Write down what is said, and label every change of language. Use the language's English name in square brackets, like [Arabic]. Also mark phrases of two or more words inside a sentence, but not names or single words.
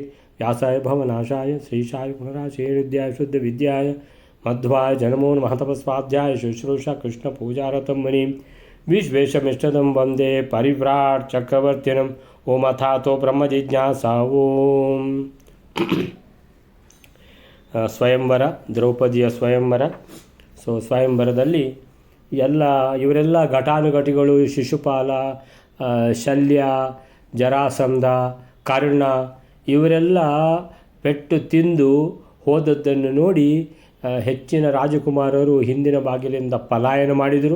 [Sanskrit] व्यासाय भवनाशाय श्रीशाय गुणराशेरुद्याय शुद्धविद्याय मध्वाय जनमो नमः। तपस्वाध्याय शुश्रूषा कृष्णपूजारतं मुनिं विश्वेशमिष्टदं वन्दे परिव्राट् चक्रवर्तिनम्। ओम अथातो ब्रह्मजिज्ञासा ओम। [Kannada] ಸ್ವಯಂವರ, ದ್ರೌಪದಿಯ ಸ್ವಯಂವರ. ಸ್ವಯಂವರದಲ್ಲಿ ಇವರೆಲ್ಲ ಘಟಾನುಘಟಿಗಳು, ಶಿಶುಪಾಲ, ಶಲ್ಯ, ಜರಾಸಂಧ, ಕರ್ಣ ಇವರೆಲ್ಲ ಪೆಟ್ಟು ತಿಂದು ಹೋದದ್ದನ್ನು ನೋಡಿ ಹೆಚ್ಚಿನ ರಾಜಕುಮಾರರು ಹಿಂದಿನ ಬಾಗಿಲಿಂದ ಪಲಾಯನ ಮಾಡಿದರು.